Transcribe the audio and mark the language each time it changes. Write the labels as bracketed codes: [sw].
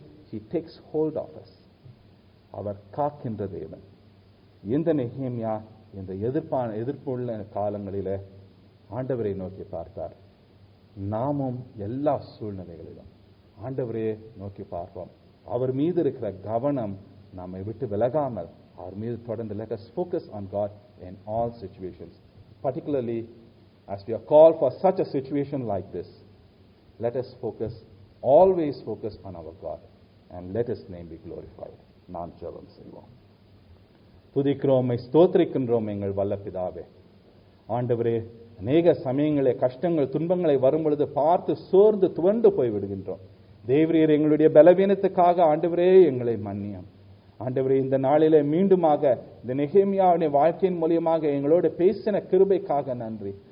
[en] He takes hold of us. [ta] அவர் காக்கின்ற தேவன். இந்த நெகேமியா இந்த எதிர்ப்புள்ள காலங்களிலே ஆண்டவரை நோக்கி பார்த்தார். நாமும் எல்லா சூழ்நிலைகளிலும் ஆண்டவரே நோக்கி பார்ப்போம். அவர் மீது இருக்கிற கவனம் நம்மை விட்டு விலகாமல் அவர் மீது தொடர்ந்து [en] let us focus on God in all situations, particularly as we are called for such a situation like this. Let us always focus on our God and let His name be glorified. [ta] நாம் ஜெபம் செய்வோம். துதிக்கிறோம், ஸ்தோத்திரிக்கின்றோம் எங்கள் வல்ல பிதாவே. ஆண்டவரே, அநேக சமயங்களே கஷ்டங்கள் துன்பங்களை வரும் பொழுது பார்த்து சோர்ந்து துவண்டு போய் விடுகின்றோம். தேவரீர் எங்களுடைய பலவீனத்துக்காக ஆண்டவரே எங்களை மன்னியும். ஆண்டவரே, இந்த நாளிலே மீண்டுமாக இந்த நெகேமியாவுடைய வாழ்க்கையின் மூலியமாக எங்களோடு பேசின கிருபைக்காக நன்றி.